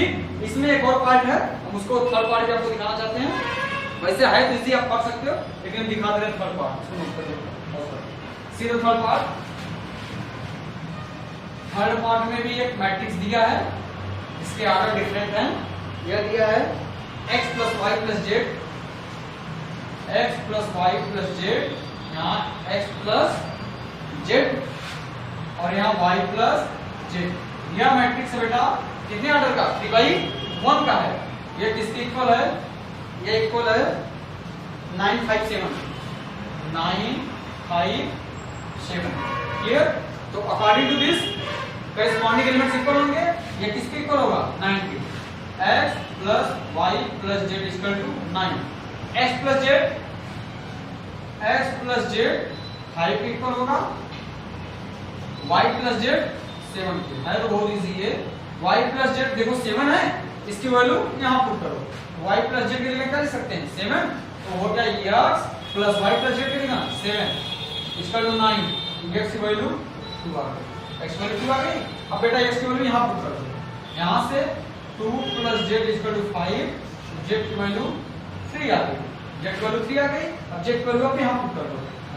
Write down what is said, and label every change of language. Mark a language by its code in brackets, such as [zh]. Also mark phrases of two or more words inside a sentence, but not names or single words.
[hi] ठीक, इसमें एक और पार्ट है, हम उसको [en] third part [hi] भी आपको दिखाना चाहते हैं। वैसे है तो इजी, आप पढ़ सकते हो, लेकिन हम दिखा दे रहे हैं [en] third part. see the third part. [hi] थर्ड पार्ट में भी एक मैट्रिक्स दिया है, इसके [en] order different [hi] हैं। यह दिया है [en] x plus y plus z, x plus y plus z, यहाँ x plus z [hi] और यहाँ [en] y plus z। [hi] यह मैट्रिक्स है बेटा कितने ऑर्डर का? 3/1 का है। यह किसके इक्वल है? यह इक्वल है 9 5 7, 9 5 7। क्लियर? [en] तो according to this corresponding elements equal होंगे। [hi] ये किसके इक्वल होगा? 9 के। [en] x plus y plus z equal to [hi] 9। [en] x plus z [hi] 5 के इक्वल होगा, [en] y plus z [hi] 7 के। है तो बहुत इजी है। [en] y plus z [hi] देखो 7 है, इसकी वैल्यू यहाँ पुट करो। [en] y plus z [hi] के लिए क्या लिख सकते हैं? 7। तो हो गया [en] x plus y plus z [hi] के लिए 7 [en] equal to [hi] 9। x की वैल्यू 2 आ गई। x की वैल्यू 2 आ गई। अब बेटा x की वैल्यू यहाँ पुट कर दो। यहाँ से 2 [en] plus z equal to [hi] 5, z की वैल्यू 3 आ गई। z की वैल्यू 3 आ गई। अब z की वैल्यू आप यहाँ पुट कर दो।